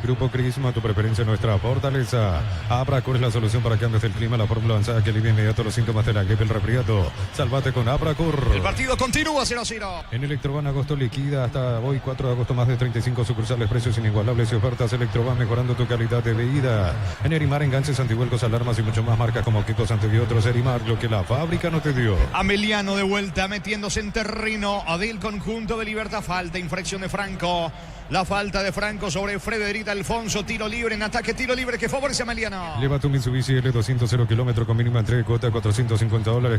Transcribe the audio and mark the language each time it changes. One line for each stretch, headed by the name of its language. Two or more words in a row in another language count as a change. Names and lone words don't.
Spanish: Grupo Crisma, tu preferencia, nuestra fortaleza. Abracur es la solución para cambios del clima, la fórmula avanzada que alivia inmediato los síntomas síntomas de la gripe, el resfriado. Salvate con Abracur. El partido continúa 0-0. En Electroban agosto liquida hasta hoy 4 de agosto más de 35 sucursales, precios inigualables y ofertas. Electroban mejorando tu calidad de vida. En Erimar, enganches, antihuelcos, alarmas y mucho más, marcas como Quecos, antibiotros. Erimar, lo que la fábrica no te dio. Ameliano de vuelta metiéndose en terreno del conjunto de Libertad. Falta, infracción de Franco. La falta de Franco sobre Frederita Alfonso. Tiro libre en ataque, tiro libre que favorece a Ameliano. Lleva tu Mitsubishi L200 0 kilómetro con mínima entrega, cuota $450.